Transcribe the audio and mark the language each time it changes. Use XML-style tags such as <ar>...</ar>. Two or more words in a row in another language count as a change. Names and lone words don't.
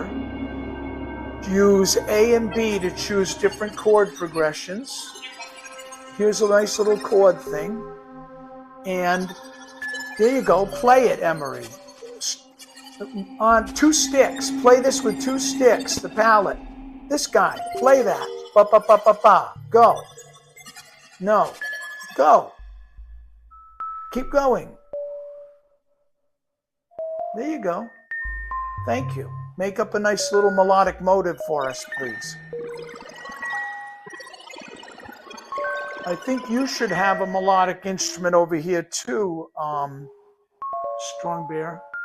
<en>Use A and B to choose different chord progressions. Here's a nice little chord thing. And there you go. Play it, Emory. On 2 sticks. Play this with 2 sticks, the palette. This guy. Play that. Ba ba ba ba ba. Go. No. Go. Keep going. There you go. Thank you. Make up a nice little melodic motive for us, please. I think you should have a melodic instrument over here too, Strong Bear.</en>